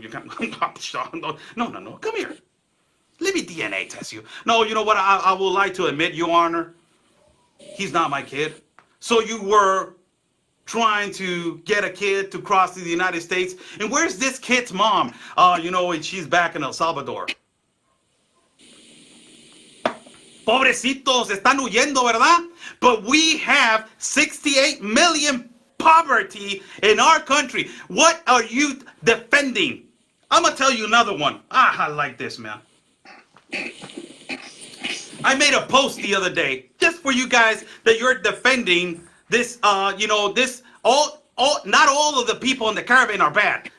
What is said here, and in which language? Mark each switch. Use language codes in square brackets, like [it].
[en] You can't. No. Come here. Let me DNA test you. No, you know what? I would like to admit, Your Honor, he's not my kid. So you were trying to get a kid to cross to the United States. And where's this kid's mom? You know, she's back in El Salvador. [es] Pobrecitos, están huyendo, ¿verdad? [en] But we have 68 million poverty in our country. What are you defending? I'm going to tell you another one. I like this, man. I made a post the other day just for you guys that you're defending this, you know, this, not all of the people in the Caribbean are bad.